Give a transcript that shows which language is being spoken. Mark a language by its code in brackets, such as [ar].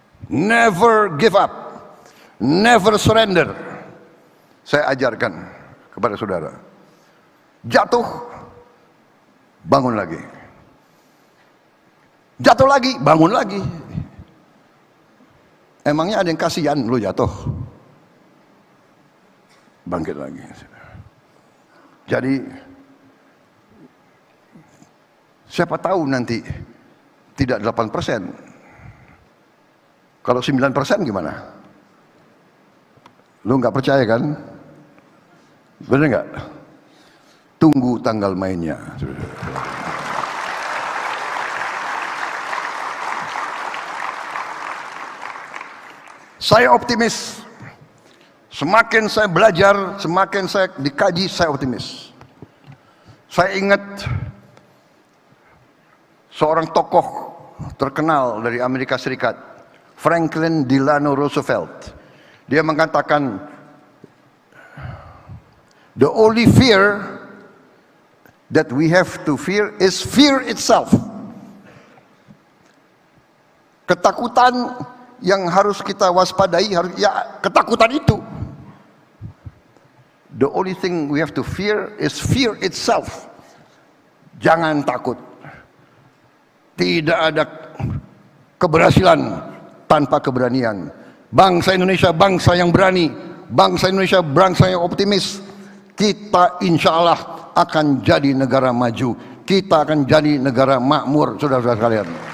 [en] Never give up, never surrender. [id] Saya ajarkan kepada saudara. Jatuh, bangun lagi. Jatuh lagi, bangun lagi. Emangnya ada yang kasihan lu jatuh? Bangkit lagi. Jadi siapa tahu nanti tidak 8%. Kalau 9% gimana? Lu nggak percaya kan? Bener nggak? Tunggu tanggal mainnya. Saya optimis. Semakin saya belajar, semakin saya dikaji, saya optimis. Saya ingat seorang tokoh terkenal dari Amerika Serikat, Franklin Delano Roosevelt. Dia mengatakan, [en] the only fear that we have to fear is fear itself. [id] Ketakutan yang harus kita waspadai, ya ketakutan itu. [en] The only thing we have to fear is fear itself. [id] Jangan takut. Tidak ada keberhasilan tanpa keberanian. Bangsa Indonesia bangsa yang berani. Bangsa Indonesia bangsa yang optimis. Kita insya Allah akan jadi negara maju. Kita akan jadi negara makmur, saudara-saudara sekalian.